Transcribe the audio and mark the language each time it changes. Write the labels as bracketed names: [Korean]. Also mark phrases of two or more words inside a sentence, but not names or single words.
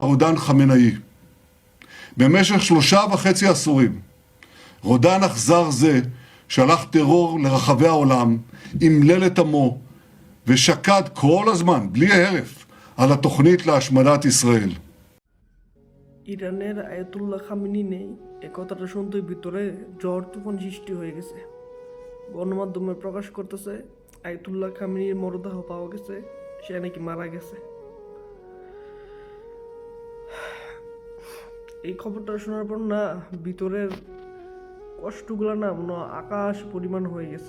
[Hebrew] רודן חמינאי. במשך 3.5 עשורים, רודן אכזר זה שלח טרור לרחבי העולם, אמלל את עמו, ושקד כל הזמן, בלי הרף, על התוכנית להשמדת ישראל. [Bangla] ইরানের আয়াতুল্লাহ খামেনি নেই এ কথাটা শুনতেই ভিতরে ঝড় তুফান সৃষ্টি হয়ে গেছে। গণমাধ্যমে প্রকাশ করতেছে আয়াতুল্লাহ খামেনির মরদেহ পাওয়া গেছে, সে নাকি মারা গেছে। এই খবরটা শোনার পর না ভিতরের কষ্টগুলো না মনে হয় আকাশ পরিমাণ হয়ে গেছে।